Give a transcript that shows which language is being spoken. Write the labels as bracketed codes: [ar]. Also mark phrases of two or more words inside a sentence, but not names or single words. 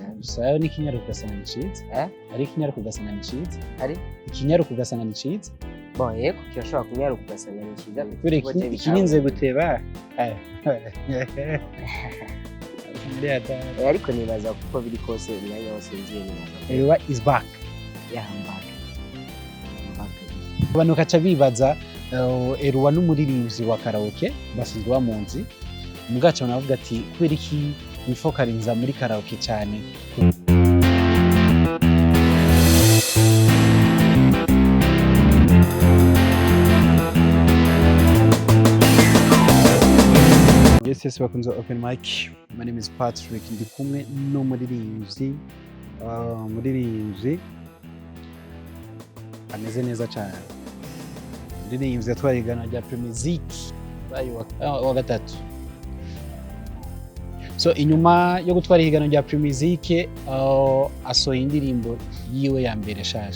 [rn] sayo n'ikinyaruka ugasanga ni ciza ari ikinyaruka ugasanga ni ciza ari ikinyaruka ugasanga ni ciza bon yego kirashobora kunyaruka ugasanga ni ciza ikininze guteba ariko nibaza kuko biri kose umwanya wose nziye nibaza [en] Eloy is back [rn] abantu kaca bibaza Eloy n'umuririmbyi wa karaoke basinzwe bamunzi mugaca navuga ati kubera iki wifokarinza muri karaoke cyane [en] Yes, welcome to Open Mic. My name is Patrick. [rn] Ndi kumwe n'umuririmbyi ameze neza cyane. Umuririmbyi atwaye igana rya Primusic wa gatatu. So inyuma yo gutwara igana rya Primusic asohoye indirimbo yiwe ya mbere shaje.